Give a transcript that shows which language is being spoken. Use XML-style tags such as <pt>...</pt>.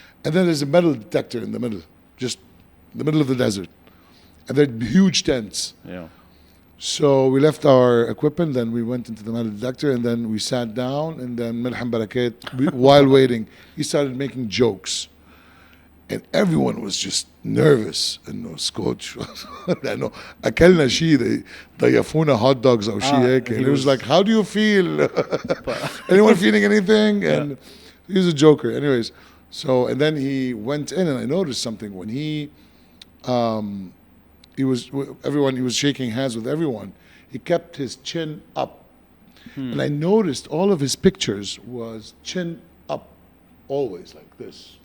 <en>And then there's a metal detector in the middle, just in the middle of the desert. And there are huge tents. Yeah. So we left our equipment, then we went into the metal detector, and then we sat down, and then Milham Barakat, while waiting, he started making jokes. And everyone was just nervous.</en> <ar>إنه سكوتش لأنه أكلنا شيء ضيفونا hot dogs أو شيء هيك.</ar> <en>And he was like, how do you feel? Anyone feeling anything? And he was a joker. Anyways, so and then he went in, and I noticed something when he was shaking hands with everyone. He kept his chin up, and I noticed all of his pictures was chin up, always like this.</en>